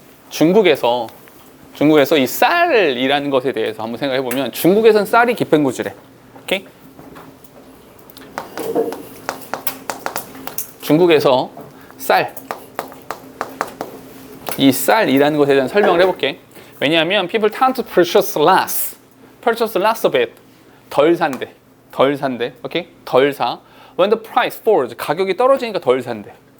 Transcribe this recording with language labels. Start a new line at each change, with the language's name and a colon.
Korean: 중국에서 이 쌀이라는 것에 대해서 한번 생각해 보면 중국에선 쌀이 gift and goods래. 오케이? 중국에서 이 쌀이라는 것에 대한 설명을 해볼게. 왜냐하면
English: people tend to purchase less of it.
Korean: 덜 산대. 오케이? 덜 사.
English: When the price falls,
Korean: 가격이 떨어지니까 덜 산대.